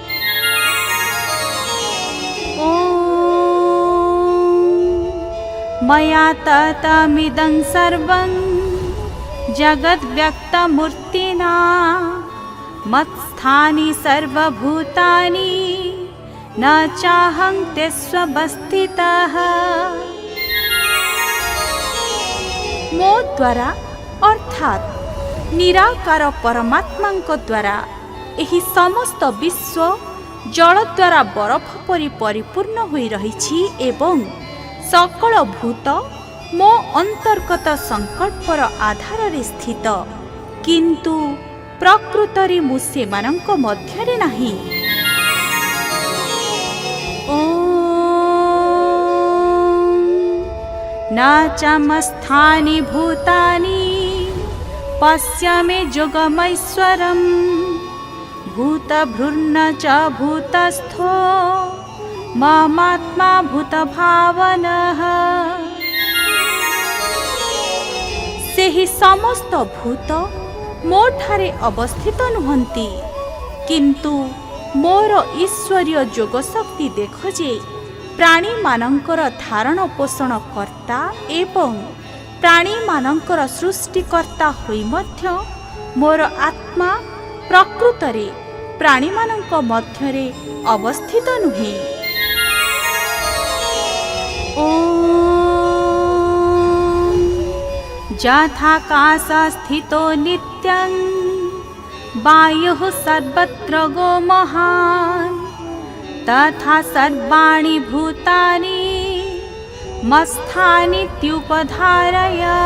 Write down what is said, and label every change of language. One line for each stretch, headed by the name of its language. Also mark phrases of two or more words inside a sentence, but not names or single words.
Sanskrit: मया ततमिदं सर्वं जगद्व्यक्तमूर्तिना मत्स्थानि सर्वभूतानि न चाहं तेष्वस्थितः।
Odia: ମୋ ଦ୍ୱାରା ଅର୍ଥାତ ନିରାକାର ପରମାତ୍ମାଙ୍କ ଦ୍ୱାରା ଏହି ସମସ୍ତ ବିଶ୍ୱ ଜଳ ଦ୍ୱାରା ବରଫ ପରି ପରିପୂର୍ଣ୍ଣ ହୋଇ ରହିଛି ଏବଂ ସକଳ ଭୂତ ମୋ ଅନ୍ତର୍ଗତ ସଙ୍କଳ୍ପର ଆଧାର ରେ ସ୍ଥିତ, କିନ୍ତୁ ପ୍ରକୃତରେ ମୁଁ ସେମାନଙ୍କ ମଧ୍ୟରେ ନାହିଁ।
Sanskrit: न चमस्थानि भूतानि पश्यामि जोगमैश्वरम् भूतभृन्न च भूतस्थो ममात्मा भूतभावनः।
Odia: ସେହି ସମସ୍ତ ଭୂତ ମୋଠାରେ ଅବସ୍ଥିତ ନୁହନ୍ତି, କିନ୍ତୁ ମୋର ଈଶ୍ୱରୀୟ ଯୋଗଶକ୍ତି ଦେଖ ଯେ ପ୍ରାଣୀ ମାନଙ୍କର ଧାରଣ ପୋଷଣ କର୍ତ୍ତା ଏବଂ ପ୍ରାଣୀ ମାନଙ୍କର ସୃଷ୍ଟିକର୍ତ୍ତା ହୋଇ ମଧ୍ୟ ମୋର ଆତ୍ମା ପ୍ରକୃତରେ ପ୍ରାଣୀ ମାନଙ୍କ ମଧ୍ୟରେ ଅବସ୍ଥିତ ନୁହେଁ।
Sanskrit: यथाकाश स्थितो नित्यं वायुः सर्वत्र गो महान् तथा सर्वाणि भूतानि मत्स्थानीत्युपधारय।